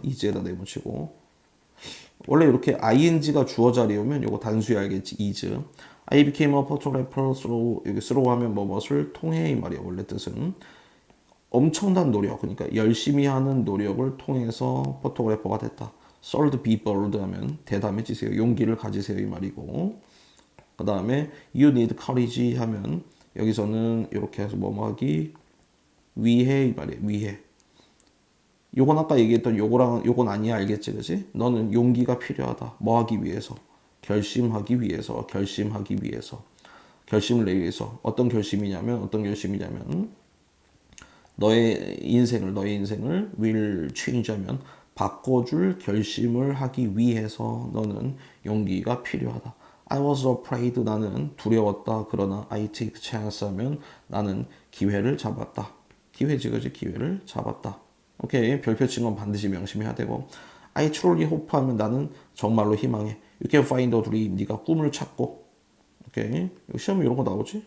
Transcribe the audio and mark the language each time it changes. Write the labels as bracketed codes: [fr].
[ko] easy에다 네모 치고 원래 이렇게 ing가 주어 자리에 오면 이거 단수에 알겠지? is. [en] I became a photographer through [ko] 여기 [en] through [ko] 하면 뭐뭇을 통해 이 말이야. 원래 뜻은 엄청난 노력 그러니까 열심히 하는 노력을 통해서 포토그래퍼가 됐다. [en] Sold be bold [ko] 하면 대담해지세요. 용기를 가지세요 이 말이고 그 다음에 [en] you need courage [ko] 하면 여기서는 이렇게 해서 뭐하기 위해 이 말이야. 위해 요건 아까 얘기했던 요거랑 요건 아니야. 알겠지? 그지? 너는 용기가 필요하다. 뭐 하기 위해서? 결심하기 위해서. 결심하기 위해서. 결심을 내기 위해서. 어떤 결심이냐면 너의 인생을 [en] will change [ko] 하면 바꿔줄 결심을 하기 위해서 너는 용기가 필요하다. [en] I was afraid [ko] 나는 두려웠다. 그러나 [en] I take chance [ko] 하면 나는 기회를 잡았다. 기회지 그지? 기회를 잡았다. 오케이. 별표 친 건 반드시 명심해야 되고 [en] I truly hope [ko] 하면 나는 정말로 희망해. [en] You can find a dream. [ko] 네가 꿈을 찾고 오케이. 시험에 이런 거 나오지?